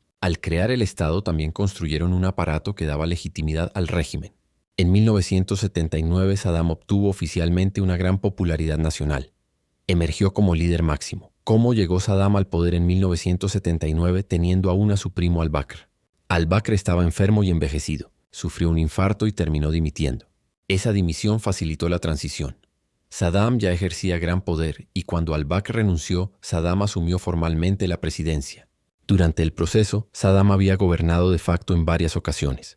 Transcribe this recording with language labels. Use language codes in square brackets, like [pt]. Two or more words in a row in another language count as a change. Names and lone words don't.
[es] Al crear el Estado también construyeron un aparato que daba legitimidad al régimen. En 1979 Saddam obtuvo oficialmente una gran popularidad nacional. Emergió como líder máximo. ¿Cómo llegó Saddam al poder en 1979 teniendo aún a su primo al-Bakr? Al-Bakr estaba enfermo y envejecido. Sufrió un infarto y terminó dimitiendo. Esa dimisión facilitó la transición. Saddam ya ejercía gran poder y cuando al-Bakr renunció, Saddam asumió formalmente la presidencia. Durante el proceso, Saddam había gobernado [la] de facto [es] en varias ocasiones.